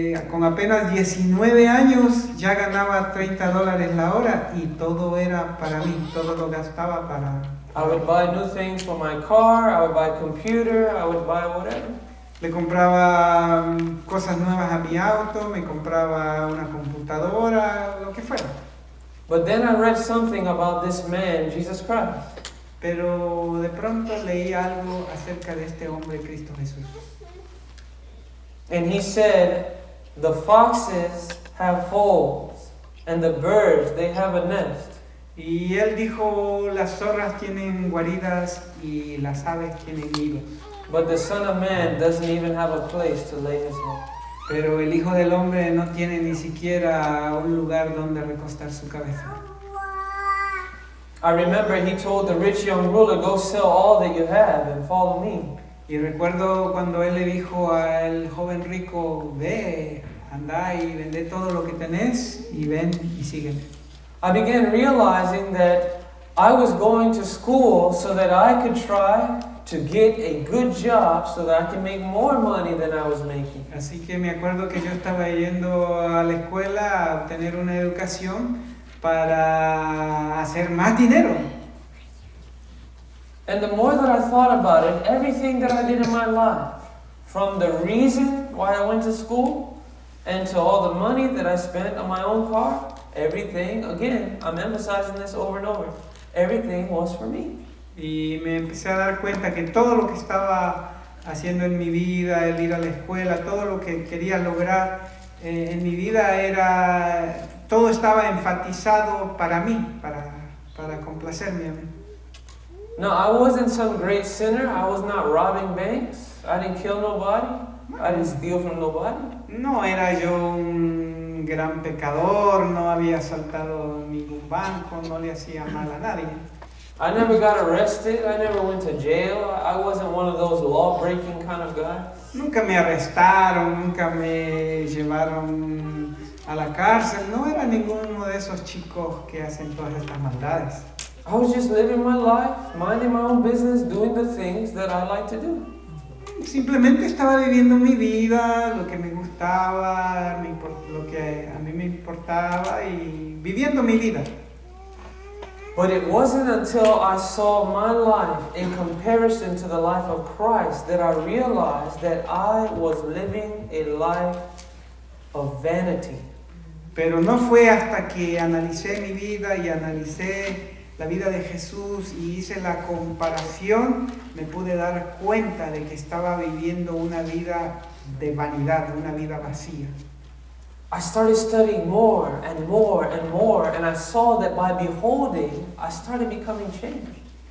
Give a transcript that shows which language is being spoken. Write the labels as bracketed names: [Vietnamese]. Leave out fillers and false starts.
[Spanish] Con apenas 19 años ya ganaba $30 la hora y todo era para mí, todo lo gastaba para... [English] I would buy new things for my car, I would buy a computer, I would buy whatever. [Spanish] Le compraba cosas nuevas a mi auto, me compraba una computadora, lo que fuera. [English] But then I read something about this man, Jesus Christ. [Spanish] Pero de pronto leí algo acerca de este hombre, Cristo Jesús. [English] And he said, the foxes have holes, and the birds, they have a nest. [Spanish] Y él dijo, las zorras tienen guaridas y las aves tienen nidos. [English] But the Son of Man doesn't even have a place to lay his head. [Spanish] Pero el Hijo del Hombre no tiene ni siquiera un lugar donde recostar su cabeza. [English] I remember he told the rich young ruler, go sell all that you have and follow me. [Spanish] Y recuerdo cuando él le dijo al joven rico, ve, anda y vende todo lo que tenés y ven y sígueme. [English] I began realizing that I was going to school so that I could try to get a good job so that I can make more money than I was making. [Spanish] Así que me acuerdo que yo estaba yendo a la escuela a obtener una educación para hacer más dinero. [English] And the more that I thought about it, everything that I did in my life, from the reason why I went to school and to all the money that I spent on my own car, everything, again, I'm emphasizing this over and over, everything was for me. [Spanish] Y me empecé a dar cuenta que todo lo que estaba haciendo en mi vida, el ir a la escuela, todo lo que quería lograr en mi vida era, todo estaba enfatizado para mí, para complacerme a mí. [English] No, I wasn't some great sinner. I was not robbing banks. I didn't kill nobody. I didn't steal from nobody. [Spanish] No era yo un gran pecador, no había asaltado ningún banco, no le hacía mal a nadie. [English] I never got arrested. I never went to jail. I wasn't one of those law-breaking kind of guys. [Spanish] Nunca me arrestaron, nunca me llevaron a la cárcel. No era ninguno de esos chicos que hacen todas estas maldades. [English] I was just living my life, minding my own business, doing the things that I like to do. [Spanish] Simplemente estaba viviendo mi vida, lo que me gustaba, lo que a mí me importaba y viviendo mi vida. [English] But it wasn't until I saw my life in comparison to the life of Christ that I realized that I was living a life of vanity. [Spanish] Pero no fue hasta que analicé mi vida y analicé la vida de Jesús y hice la comparación, me pude dar cuenta de que estaba viviendo una vida de vanidad, una vida vacía. [English] I started studying more and more and more, and I saw that by beholding, I started becoming changed.